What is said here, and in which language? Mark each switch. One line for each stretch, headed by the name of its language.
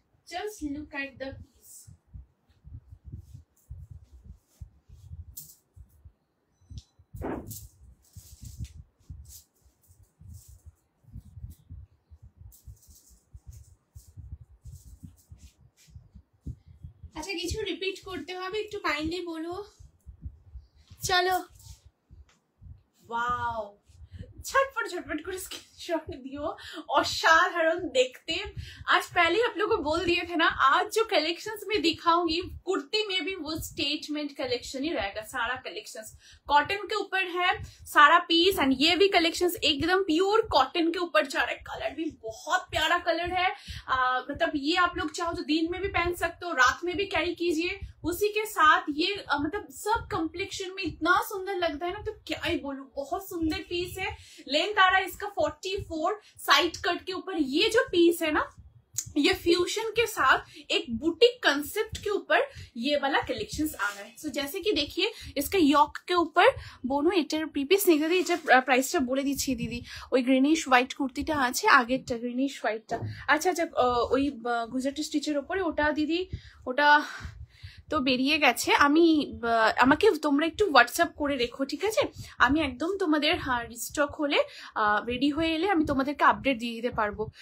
English: just look at the piece
Bangla: अच्छा কিছু repeat করতে হবে একটু কাইন্ডলি বলো চলো ওয়াও झटपट করে
Hindi: स्क्रीनशॉट दियो, असाधारण देखते। आज पहले आप लोगों को बोल दिए थे ना, आज जो कलेक्शंस में दिखाऊंगी कुर्ती में भी वो स्टेटमेंट कलेक्शन ही रहेगा। सारा कलेक्शंस कॉटन के ऊपर है सारा पीस, एंड ये भी कलेक्शंस एकदम प्योर कॉटन के ऊपर जा रहा है। कलर भी बहुत प्यारा कलर है, मतलब ये आप लोग चाहो तो दिन में भी पहन सकते हो, रात में भी कैरी कीजिए। उसी के साथ ये मतलब सब कम्प्लेक्शन में इतना सुंदर लगता है ना, तो क्या ही बोलूं, बहुत सुंदर पीस है। लेंथ आ रहा है इसका 44, साइड कट के ऊपर ये जो पीस है ना, ये फ्यूजन के साथ एक बुटीक कंसेप्ट के ऊपर ये वाला कलेक्शंस आ रहा है। सो जैसे कि देखिए इसका यॉक के ऊपर बोनो एटार प्रिपिस
Bangla: নেই দাদি, এটা প্রাইসটা বলে দিচ্ছি দিদি। ওই গ্রিনিশ হোয়াইট কুর্তিটা আছে, আগেরটা গ্রিনিশ হোয়াইটটা। আচ্ছা আচ্ছা, ওই গুজরাটি স্টিচের উপরে ওটা দিদি, ওটা তো বেরিয়ে গেছে। আমি আমাকে তোমরা একটু হোয়াটসঅ্যাপ করে রেখো, ঠিক আছে? আমি একদম তোমাদের রিস্টক হলে রেডি হয়ে এলে আমি তোমাদেরকে আপডেট দিয়ে দিতে পারবো।